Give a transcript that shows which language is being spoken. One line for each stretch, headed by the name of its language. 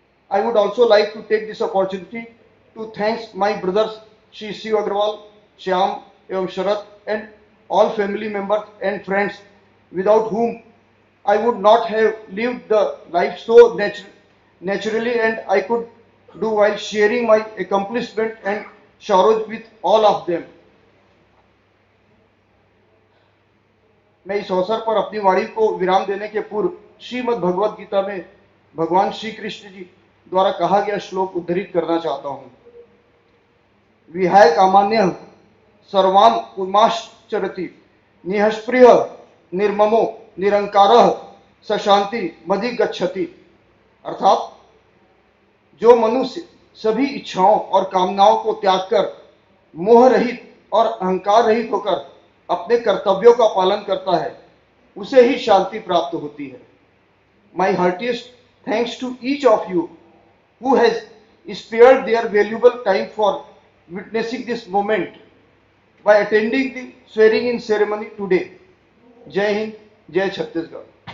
English: I would also like to take this opportunity to thank my brothers Shri Shiv Agrawal, Shyam, Evam Sharat, and all family members and friends without whom I would not have lived the life so naturally and I could do while sharing my accomplishment and sorrows with all of them.
Hindi: मैं इस अवसर पर अपनी वाणी को विराम देने के पूर्व श्रीमद् भगवद गीता में भगवान श्री कृष्ण जी द्वारा कहा गया श्लोक उद्धृत करना चाहता हूं।
Sanskrit: विहाय कामान्य सर्वान पुमाश्चरति निःस्पृह निर्ममो निरंकारः स शांति मधि गच्छति।
Hindi: अर्थात जो मनुष्य सभी इच्छाओं और कामनाओं को त्याग कर मोह रहित और अहंकार रहित होकर अपने कर्तव्यों का पालन करता है उसे ही शांति प्राप्त होती है।
English: My heartiest thanks to each of you who has spared their valuable time for witnessing this moment by attending the swearing in ceremony today.
Hindi: Jai Hind, Jai Chhattisgarh.